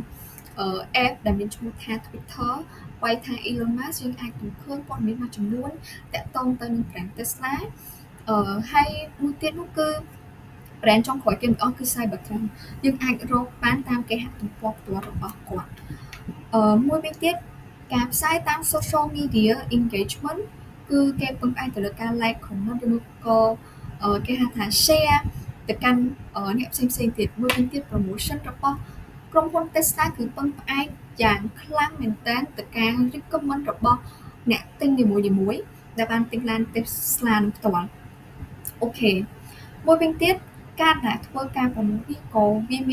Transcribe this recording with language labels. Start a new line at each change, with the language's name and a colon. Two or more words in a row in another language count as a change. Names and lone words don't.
Khmer: app ដែលមានឈ្មោះថា Twitter វាយថា Elon Musk យើងអាចឃើញព័ត៌មានមួយចំនួនតាក់ទងទៅនឹង brand Tesla ហើយមួយទៀតនោះគឺ brand ចុងក្រោយគេបង្អស់គឺ Cybertruck យើងអាចរកបានតាមគេហទំព័រផ្ទាល់របស់គាត់មួយវិញទៀតការផ្សាយតាម
English: social media engagement
Khmer: គឺគេពឹងផ្អែកទៅលើការ
English: like comment
Khmer: ឬមួយក៏គេហៅថា share ទៅកាន់អ្នកផ្សេងៗទៀតមួយវិញទៀត promotion របស់ក្រុមហ៊ុន Tesla គឺពឹងផ្អែកយ៉ាងខ្លាំងមែនទែនទៅការ recommend របស់អ្នកទិញនីមួយៗដែលបានទិញឡាន Tesla នឹងផ្ទាល់អូខេមួយវិញទៀតការដែលធ្វើការប្រមូលនេះក៏វាមាន